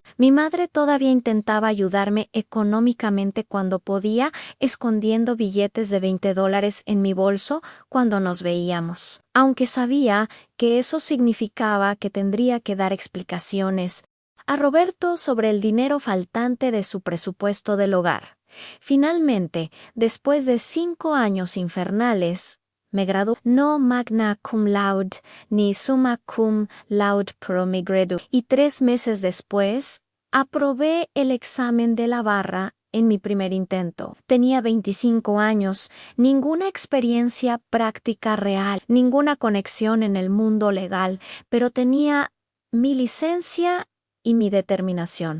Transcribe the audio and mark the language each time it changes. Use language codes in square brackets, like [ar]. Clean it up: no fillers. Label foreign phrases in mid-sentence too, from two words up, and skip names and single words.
[es] Mi madre todavía intentaba ayudarme económicamente cuando podía, escondiendo billetes de $20 en mi bolso cuando nos veíamos, aunque sabía que eso significaba que tendría que dar explicaciones a Roberto sobre el dinero faltante de su presupuesto del hogar. Finalmente, después de 5 años infernales, me gradué no [la] magna cum laude [es] ni [la] summa cum laude [es] pro me gradué, y 3 meses después aprobé el examen de la barra en mi primer intento. Tenía 25 años, ninguna experiencia práctica real, ninguna conexión en el mundo legal, pero tenía mi licencia y mi determinación.